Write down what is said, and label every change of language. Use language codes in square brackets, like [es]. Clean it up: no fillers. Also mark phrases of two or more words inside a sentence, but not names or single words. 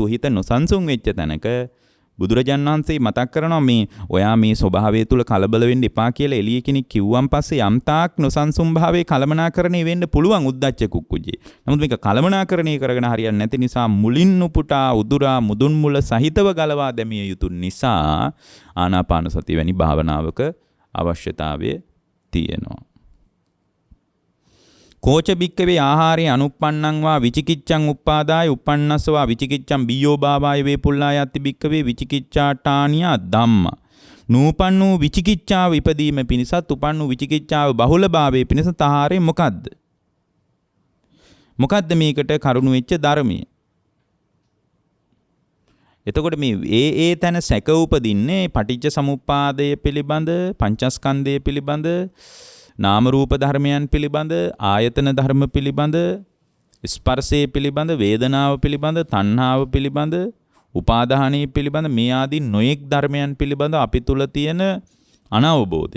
[si] හිත නොසන්සුන් වෙච්ච තැනක බුදුරජාණන් වහන්සේ මතක් කරනවා මේ ඔයා මේ ස්වභාවය තුල කලබල වෙන්න එපා කියලා එළිය කෙනෙක් කිව්වන් පස්සේ යම් තාක් නොසන්සුන් භාවයේ කලමනාකරණය වෙන්න පුළුවන් [pi] උද්දච්ච කුක්කුජේ. [si] නමුත් මේක කලමනාකරණය කරගෙන හරියන්නේ නැති නිසා මුලින් උපුටා උදුරා මුදුන් මුල සහිතව ගලවා දැමිය යුතු නිසා ආනාපාන සතිය වැනි භාවනාවක අවශ්‍යතාවය තියෙනවා. [pi] කෝච බික්කවේ ආහාරේ අනුප්පන්නං වා විචිකිච්ඡං උප්පාදාය උප්පන්නස්සවා විචිකිච්ඡං බියෝ භාවය වේපුල්ලා යති බික්කවේ විචිකිච්ඡාටානියා ධම්ම. [si] නූපන්නු විචිකිච්ඡාව ඉපදීම පිණිසත් උපන්නු විචිකිච්ඡාව බහුල භාවයේ පිණිස තහාරේ මොකද්ද? මොකද්ද මේකට කරුණු වෙච්ච ධර්මය? එතකොට මේ ඒ තැන සැක උපදින්නේ පටිච්ච සමුප්පාදය පිළිබඳ, පංචස්කන්ධය පිළිබඳ, නාම රූප ධර්මයන් පිළිබඳ, ආයතන ධර්ම පිළිබඳ, ස්පර්ශය පිළිබඳ, වේදනාව පිළිබඳ, තණ්හාව පිළිබඳ, උපාදානය පිළිබඳ මේ ආදී නොයෙක් ධර්මයන් පිළිබඳ අපි තුල තියෙන අනවබෝධය.